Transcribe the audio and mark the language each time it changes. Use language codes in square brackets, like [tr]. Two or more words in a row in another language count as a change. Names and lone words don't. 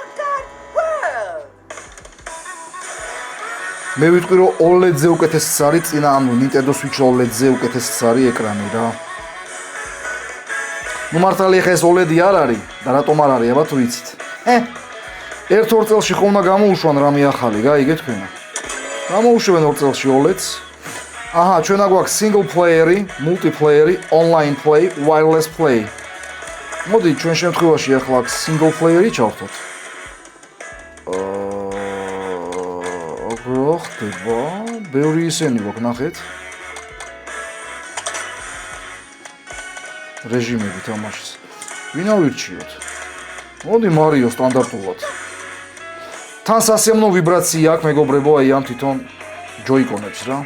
[ka] მე ვიტყვი რომ OLED-ზე უკეთესიც არის წინა ანუ Nintendo Switch OLED-ზე უკეთესიც არის ეკრანი რა. ნუ მართალი ხა ეს OLED-ი არ არის და რატომ არ არის აბა თუ იცით. ერთ-ორ წელში ხომ უნდა გამოუშვან რამე ახალი, გაიგეთ თქვენ. გამოუშვენ ორ წელში OLED-ს. აჰა, ჩვენ აგვაქვს [en] single player-ი, multiplayer-ი, online play, wireless play. [ka] მოდი ჩვენ შემთხვევაში ახლა [en] single player- [ka] ი ჩავხოთ. რა ხდება? ბევრი ისენი გვაქვს, ნახეთ. რეჟიმები თამაშის. ვინ ავირჩიოთ? მოდი მარიო სტანდარტულად. თან სასიამოვნო ვიბრაცია აქვს მეგობრებო, აი ამ თვითონ ჯოიკონებს რა.